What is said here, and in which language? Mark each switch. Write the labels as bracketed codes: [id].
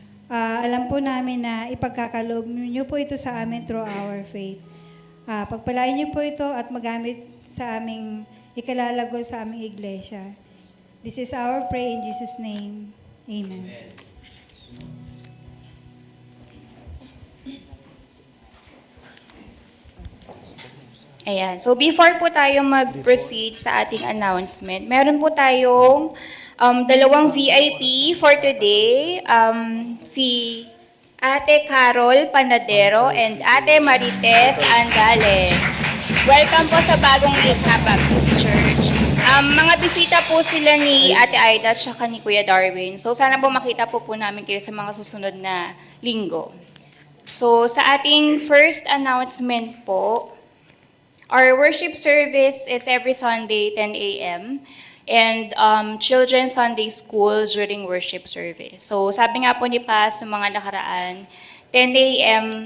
[tl] Alam po namin na ipagkakaloob niyo po ito sa amin [en] through our faith. [tl] Pagpalain niyo po ito at magamit sa aming ikalalago sa aming iglesia. [en] This is our prayer in Jesus' name. Amen. [tl] Ayan. So before po tayo mag-proceed sa ating announcement, meron po tayong dalawang VIP for today. Si Ate Carol Panadero and Ate Marites Andales. Welcome po sa bagong Likha Baptist Church. Mga bisita po sila ni Ate Aida at saka ni Kuya Darwin. So sana po makita po namin kayo sa mga susunod na linggo. So sa ating [en] first announcement po, our worship service is every Sunday 10 a.m. and Children's Sunday School during worship service. [tl] So sabi nga po ni Paz sa mga nakaraan, 10 a.m.